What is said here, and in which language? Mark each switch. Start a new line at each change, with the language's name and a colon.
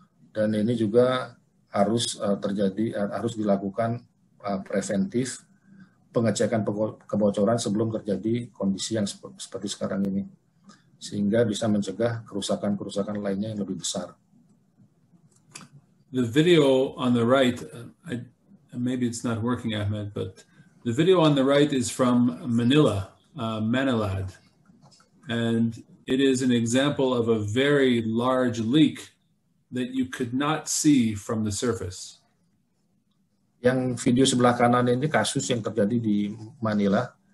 Indonesian: Dan ini juga harus harus dilakukan preventif, pengecekan kebocoran sebelum terjadi kondisi yang seperti sekarang ini, sehingga bisa mencegah kerusakan-kerusakan lainnya yang lebih besar.
English: The video on the right, maybe it's not working, Ahmed, but the video on the right is from Manila, Manilad, and it is an example of a very large leak that you could not see from the surface.
Indonesian: Yang video sebelah kanan ini kasus yang terjadi di Manila.